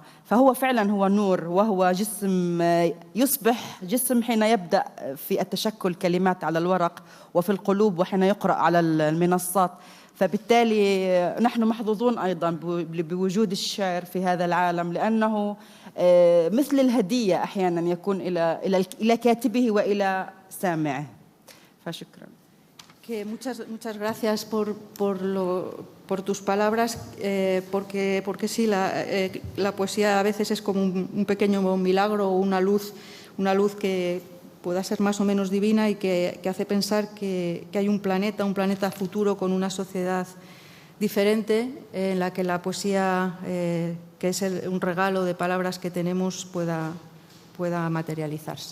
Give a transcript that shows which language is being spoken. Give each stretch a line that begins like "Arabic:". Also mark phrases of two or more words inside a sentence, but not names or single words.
Arabic: فهو فعلا هو نور، وهو جسم يصبح جسم حين يبدأ في التشكل كلمات على الورق وفي القلوب وحين يقرأ على المنصات. فبالتالي نحن محظوظون أيضا بوجود الشعر في هذا العالم، لأنه مثل الهدية أحيانا يكون إلى كاتبه وإلى سامعه. فشكرا.
Spanish: Muchas gracias por tus palabras, porque sí, la poesía a veces es como un pequeño milagro o una luz que pueda ser más o menos divina y que hace pensar que hay un planeta futuro con una sociedad diferente en la que la poesía, que es un regalo de palabras que tenemos, pueda materializarse.